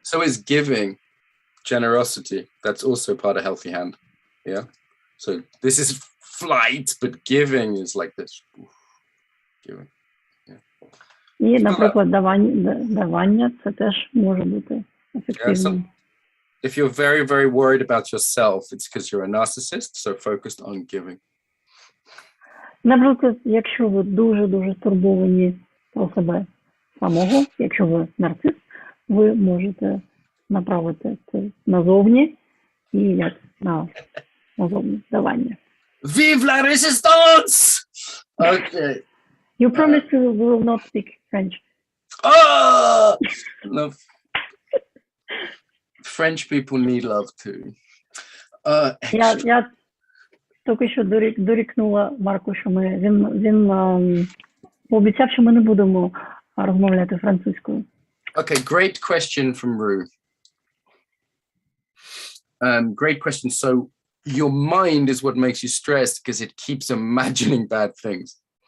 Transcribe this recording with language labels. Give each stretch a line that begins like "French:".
English: So is giving, generosity, that's also part of healthy hand. Yeah. So this is flight, but giving is like this. Giving.
Ukrainian: І, наприклад, давання це теж може бути ефективним.
English: If you're very, very worried about yourself, it's because you're a narcissist, so focused on giving.
Ukrainian: Наприклад, якщо ви дуже-дуже стурбовані про себе самого, якщо ви нарцис, ви можете направити це назовні і як назовні давання.
French: Vive la résistance! Okay.
English: You promise you will not speak French. Oh! No. French people need love too.
Ukrainian: Я тільки що дорікнула Марку, що він пообіцяв, що ми не будемо розмовляти французькою.
English: Okay, great question from Rue. Great question. So your mind is what makes you stressed because it keeps imagining bad things.